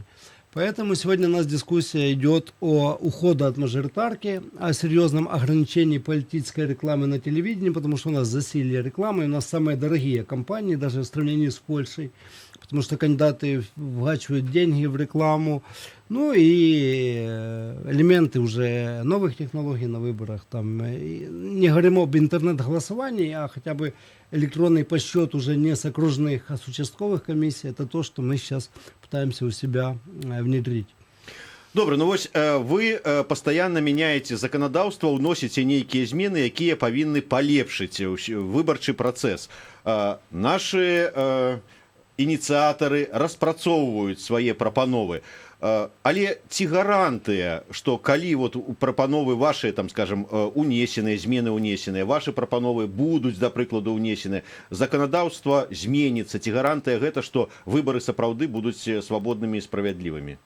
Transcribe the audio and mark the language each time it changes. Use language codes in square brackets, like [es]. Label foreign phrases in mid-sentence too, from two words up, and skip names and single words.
[ru] Поэтому сегодня у нас дискуссия идет о уходе от мажоритарки, о серьезном ограничении политической рекламы на телевидении, потому что у нас засилье рекламы, у нас самые дорогие компании, даже в сравнении с Польшей, потому что кандидаты вгачивают деньги в рекламу, ну и элементы уже новых технологий на выборах. Там, не говорим об интернет-голосовании, а хотя бы электронный подсчет уже не с окружных, а с участковых комиссий. Это то, что мы сейчас пытаемся у себя внедрить. [be] Добра, ну вось вы пастаянна мяняеце заканадаўства, ўносіце нейкія змены, якія павінны палепшыць выбарчы працэс. Нашы ініцыятары распрацоўваюць свае прапановы. Але ці гарантыя, што калі вот прапановы вашыя, там, скажем, унесеныя, змены унесеныя, вашы прапановы будуць, да прыкладу, унесены, заканадаўства зменіцца, ці гарантыя гэта, што выбары сапраўды будуць свабоднымі і справядлівымі?